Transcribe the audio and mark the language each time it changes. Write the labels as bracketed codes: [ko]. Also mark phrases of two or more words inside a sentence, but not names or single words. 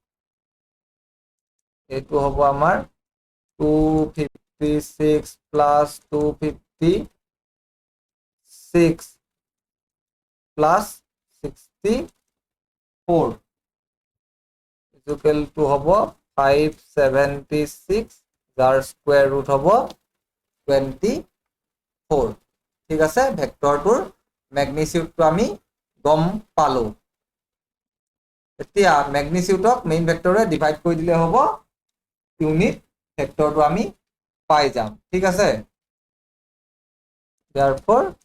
[as] এইটো হ'ব আমাৰ 256 [en] plus 256 plus 64 is equal to [as] হ'ব 576 যাৰ [en] square root [as] হ'ব 24 ঠিক আছে ভেক্টৰটোৰ ম্যাগনিটিউডটো আমি গম পালো এতিয়া ম্যাগনিটিউডক মেইন ভেক্টৰে ডিভাইড কৰি দিলে হ'ব ইউনিট ভেক্টৰটো আমি পাই যাম ঠিক আছে therefore